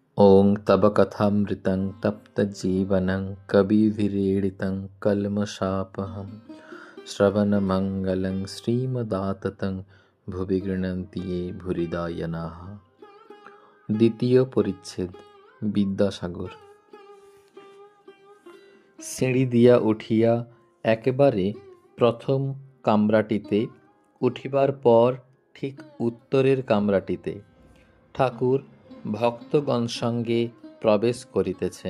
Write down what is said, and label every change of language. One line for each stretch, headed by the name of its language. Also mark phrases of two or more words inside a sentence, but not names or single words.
Sanskrit: ॐ तव कथामृतं तप्तजीवनं कविभिरीडितं कल्मषापहं श्रवणमङ्गलं श्रीमदाततं ভুবি গৃণন্তি ये ভুরিদা জনাঃ।
Bangla: দ্বিতীয় পরিচ্ছেদ বিদ্যাসাগর। সিঁড়ি দিয়া উঠিয়া একেবারে প্রথম কামরাটিতে উঠিবার পর ঠিক উত্তরের কামরাটিতে ঠাকুর ভক্তগণ সঙ্গে প্রবেশ করিতেছেন।